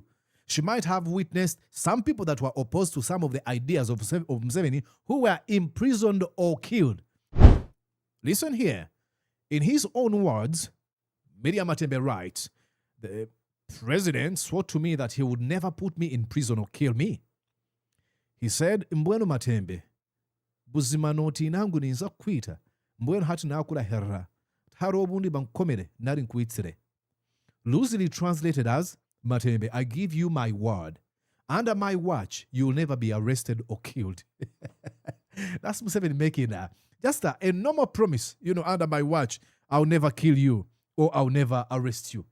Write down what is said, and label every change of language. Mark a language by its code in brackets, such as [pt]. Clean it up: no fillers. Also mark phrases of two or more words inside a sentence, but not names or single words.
[en] She might have witnessed some people that were opposed to some of the ideas of Museveni who were imprisoned or killed. Listen here. In his own words, Miria Matembe writes, the president swore to me that he would never put me in prison or kill me. He said, [nyn] Mbwenu Matembe, buzima noti nangu ninza kuita, mbwenu hati nakula herra, taro obundi bankomere nari nkuitsire. [en] Loosely translated as, Matembe, I give you my word. Under my watch, you'll never be arrested or killed. That's Museveni making just a normal promise. Under my watch, I'll never kill you or I'll never arrest you.